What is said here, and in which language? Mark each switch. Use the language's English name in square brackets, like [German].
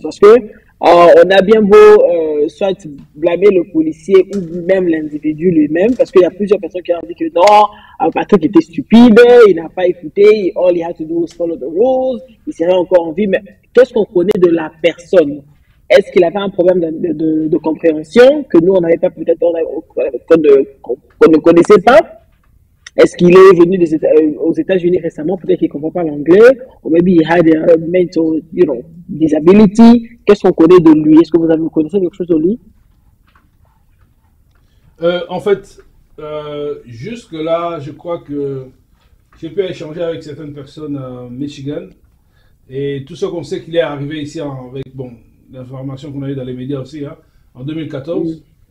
[French] Parce que on a bien beau soit blâmer le policier ou même l'individu lui-même, parce qu'il y a plusieurs personnes qui ont dit que non, Patrick était stupide, il n'a pas écouté, [English] all he had to do was follow the rules, [French] il serait encore en vie. Mais qu'est-ce qu'on connaît de la personne? Est-ce qu'il avait un problème de compréhension que nous, on n'avait pas, peut-être qu'on ne connaissait pas? Est-ce qu'il est venu aux États-Unis récemment? Peut-être qu'il ne comprend pas l'anglais. [English] Ou maybe he had a mental, disability. [French] Qu'est-ce qu'on connaît de lui? Est-ce que vous connaissez quelque chose de lui? En fait, jusque-là, je crois que j'ai pu échanger avec certaines personnes à Michigan. Et tout ce qu'on sait qu'il est arrivé ici avec, l'information qu'on a eu dans les médias aussi, hein, en 2014.